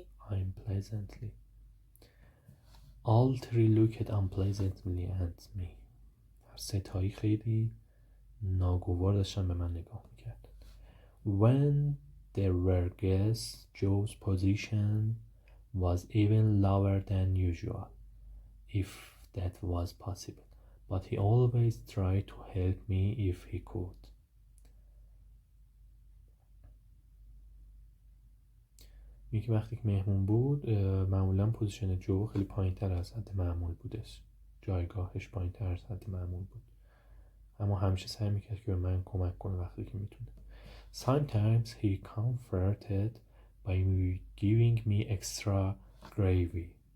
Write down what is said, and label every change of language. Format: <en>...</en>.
<en>Unpleasantly. All three looked unpleasantly at me.</en> <fa>ستایی خیلی ناگوار داشتن به من نگاه میکردن.</fa> <en>When there were guests, Joe's position was even lower than usual, if that was possible, but he always tried to help me if he could.</en> <fa>میگه وقتی که مهمون بود معمولا پوزیشن جو خیلی پایین تر از حد معمول بودش، جایگاهش پایین تر از حد معمول بود، اما همیشه سعی میکرد که به من کمک کنه وقتی که میتونه.</fa> <en>Sometimes he comforted by giving me extra gravy.</en>